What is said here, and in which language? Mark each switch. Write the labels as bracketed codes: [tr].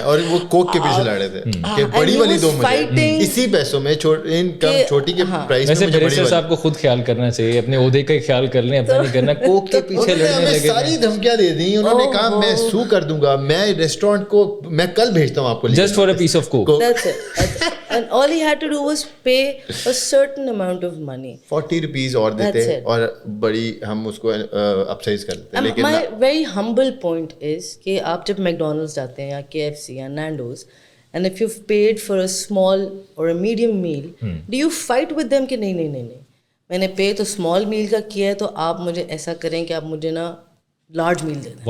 [ur] اور وہ کوک کے پیچھے لڑے تھے کہ بڑی والی دو مجھے اسی پیسوں میں, چھوٹی کے پرائس میں. ویسے بیرسٹر صاحب کو خود خیال کرنا چاہیے, اپنے عہدے کا خیال کر لیں, اپنا نہیں کرنا. کوک کے پیچھے لڑنے لگے, ساری دھمکیاں دے دی. انہوں نے کہا میں سو کر دوں گا, میں ریسٹورینٹ کو میں کل بھیجتا ہوں آپ کو [en] Just for a piece of coke. And all he had to do was pay a certain amount of money. [ur] 40 rupees اور دیتے اور بڑی ہم اس کو اپسائز کر دیتے. لیکن [en] my very humble point is [ur] کہ آپ جب میکڈونلڈس جاتے ہیں یا KFC یا نینڈوز, [en] and if you've paid for a small or a medium meal, do you fight with them [ur] کہ نہیں, میں نے پے تو اسمال میل کا کیا ہے, تو آپ مجھے ایسا کریں کہ آپ مجھے نا لارج میل دے دیں.